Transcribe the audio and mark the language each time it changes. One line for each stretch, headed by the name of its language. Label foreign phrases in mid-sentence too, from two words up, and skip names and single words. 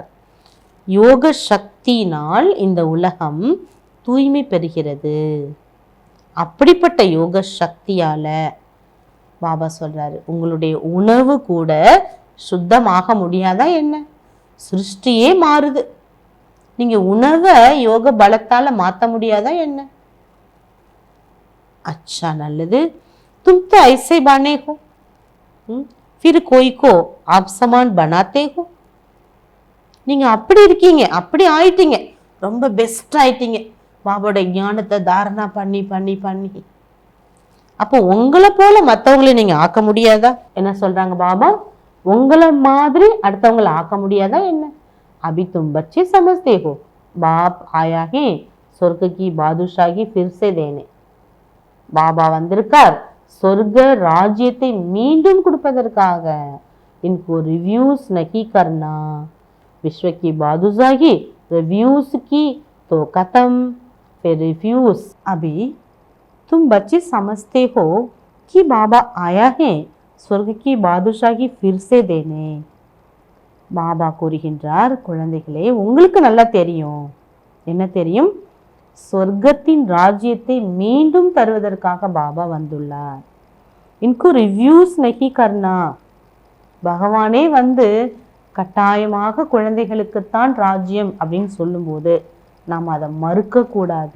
Tamil: யோக சக்தியினால் இந்த உலகம் தூய்மை பெறுகிறது. அப்படிப்பட்ட யோக சக்தியால பாபா சொல்றாரு, உங்களுடைய உணவு கூட சுத்தமாக முடியாதா என்ன? சிருஷ்டியே மாறுது, நீங்க உணவை யோக பலத்தால மாற்ற முடியாதா என்ன? अच्छा நல்லது.
Hindi: तुम तो ऐसे बने हो, फिर कोई को आप समान बनाते हो.
Tamil: நீங்க அப்படி இருக்கீங்க, அப்படி ஆயிட்டீங்க, ரொம்ப பெஸ்ட் ஆயிட்டீங்க பாபாவோட ஞானத்தை தாரணா பண்ணி பண்ணி பண்ணி. அப்போ உங்களை போல மற்றவங்களை நீங்க ஆக்க முடியாதா? என்ன சொல்றாங்க பாபா, உங்களை மாதிரி அடுத்தவங்களை ஆக்க முடியாதா என்ன?
Hindi: अभी तुम बच्चे समझते हो, बाप आया है स्वर्ग की बादशाही फिर से देने.
Tamil: பாபா வந்திருக்கார் சொர்க்க ராஜ்யத்தை மீண்டும் கொடுப்பதற்காக.
Hindi: इनको रिव्यूज नहीं करना, विश्व की बादशाही रिव्यूज की तो खत्म, फिर रिव्यूज. अभी तुम बच्चे समझते हो कि बाबा आया है स्वर्ग की बादशाही फिर से देने.
Tamil: பாபா கூறுகின்றார், குழந்தைகளே உங்களுக்கு நல்லா தெரியும். என்ன தெரியும்? சொர்க்கத்தின் ராஜ்யத்தை மீண்டும் தருவதற்காக பாபா வந்துள்ளார்.
Hindi: इनकु रिव्यूज़ नहीं करना,
Tamil: பகவானே வந்து கட்டாயமாக குழந்தைகளுக்குத்தான் ராஜ்யம் அப்படின்னு சொல்லும்போது நாம் அதை மறுக்கக்கூடாது.